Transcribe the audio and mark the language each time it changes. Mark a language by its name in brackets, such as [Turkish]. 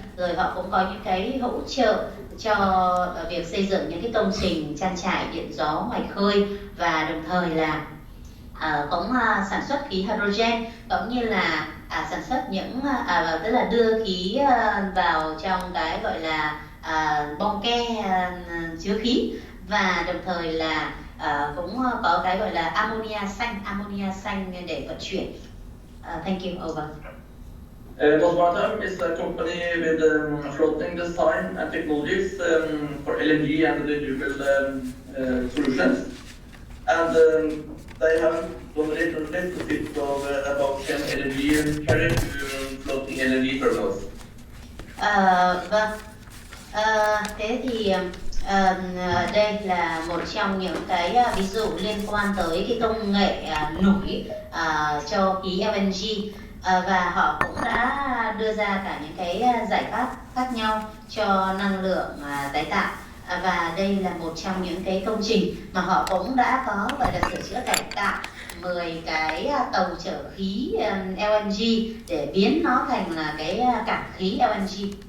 [Vietnamese] Rồi họ cũng có những cái hỗ trợ cho việc xây dựng những cái công trình trang trại điện gió ngoài khơi, và đồng thời là cũng sản xuất khí hydrogen, cũng như là sản xuất những tức là đưa khí vào trong cái gọi là bong ke chứa khí. và đồng thời là cũng có cái gọi là ammonia xanh để vận chuyển. [English] Thank you. Over. Volkswagen is a company with floating design and technologies for LNG and renewable solutions, and they have done a retrofit of about 10 LNG carried to floating LNG terminals. [Vietnamese] Vâng. Thế thì đây là một trong những cái ví dụ liên quan tới cái công nghệ nổi cho khí LNG, và họ cũng đã đưa ra cả những cái giải pháp khác nhau cho năng lượng tái tạo, và đây là một trong những cái công trình mà họ cũng đã có gọi là sửa chữa cải tạo 10 cái tàu chở khí LNG để biến nó thành là cái cảng khí LNG.